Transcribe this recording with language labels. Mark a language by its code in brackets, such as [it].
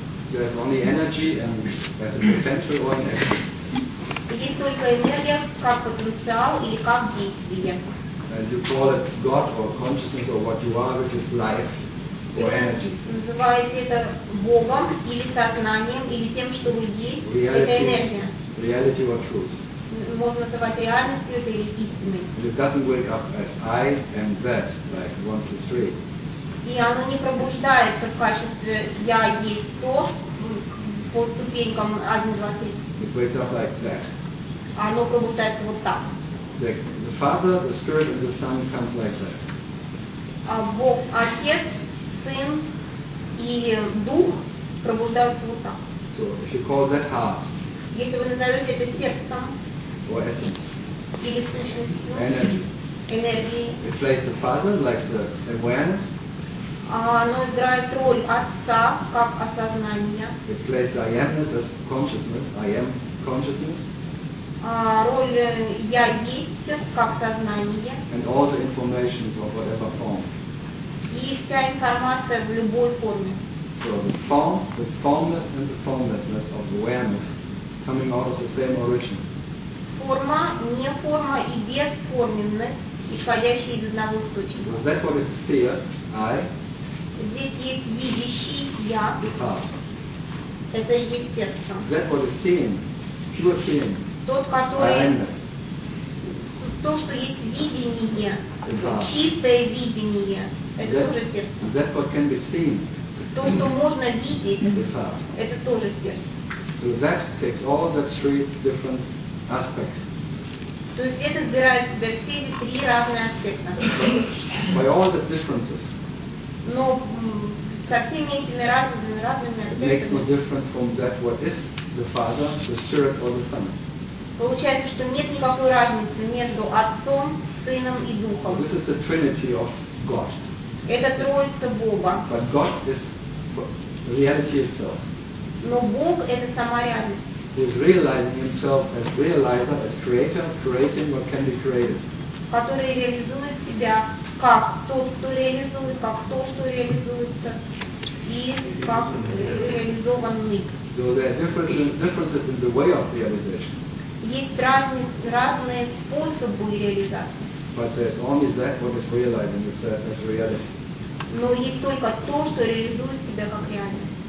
[en] There's only energy and there's a potential or an action. [ru] Есть только энергия как потенциал или как действие. [en] And you call it God or consciousness or what you are, which is life or energy. [ru] Называете это Богом или сознанием или тем, что вы есть, это энергия. [en] Reality or truth. [ru] Можно называть реальностью это или истиной. [en] It doesn't wake up as I am that, like 1, 2, 3. [ru] И оно не пробуждается в качестве я есть то по ступенькам 1, 2, 3. [en] It wakes up like that. [ru] Оно пробуждается вот так. [en] The Father, the Spirit, and the Son comes like that. [ru] Бог, Отец, Сын и Дух пробуждаются вот так. [en] Yeah. So if you call that heart, [ru] если вы назовете это сердцем, [en] or essence, [ru] или сущностью, [en] energy, [ru] энергией, [en] it plays the father like the awareness. [ru] Оно играет роль отца как осознание. [en] It plays the I amness as consciousness. I am consciousness. [ru] Роль я есть как сознание. [en] And all the information of whatever form. [ru] И вся информация в любой форме. [en] So the form, the formless and the formlessness of awareness coming out of the same origin. [ru] Форма, не форма и бесформенность, исходящие из одного источника. [en] So that's what is seer, I. [ru] Здесь есть видящий, я. [en] The heart. [ru] Это и есть сердце. [en] That's what is seeing, pure seeing. [ru] Тот, который... [en] I-ness. [ru] То, что есть видение, чистое видение, это [en] that, [ru] тоже сердце. [en] That's what can be seen. [ru] То, что можно видеть, это тоже сердце. [en] So that takes all the three different aspects. [ru] То есть это собирает в себя все эти три разные аспекта. [en] By all the differences. [ru] Но со всеми этими разными аспектами. [en] Makes no difference from that what is the Father, the Spirit or the Son. [ru] Получается, что нет никакой разницы между Отцом, Сыном и Духом. [en] So this is the Trinity of God. [ru] Это Троица Бога. [en] But God is reality itself. [ru] Но Бог это сама реальность. [en] He is realizing himself as realizer, as creator, creating what can be created. [ru] Который реализует себя как тот, кто реализует, как то, что реализуется, и как реализованный. [en] So there are differences in the way of realization. [ru] Есть разные способы реализации. [en] But there's only that what is realizing itself as reality. [ru] Но есть только то, что реализует себя как реальность.